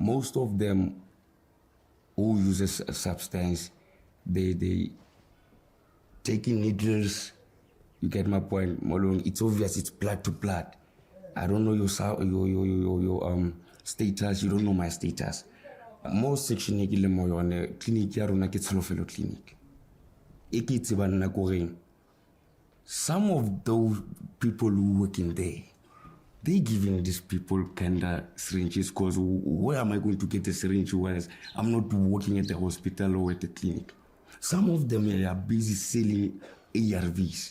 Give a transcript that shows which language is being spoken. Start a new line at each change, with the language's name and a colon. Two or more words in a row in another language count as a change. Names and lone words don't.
English: most of them who uses a substance, they taking needles. You get my point, Molong. It's obvious. It's blood to blood. I don't know your status. You don't know my status. Most section
Tswana: e ke le mo yone clinic ya rona ke Tsholofelo clinic. E ke tseba nna ko reng.
English: Some of those people who work in there, they giving these people kind of syringes because where am I going to get a syringe whereas I'm not working at the hospital or at the clinic? Some of them are busy selling ARVs.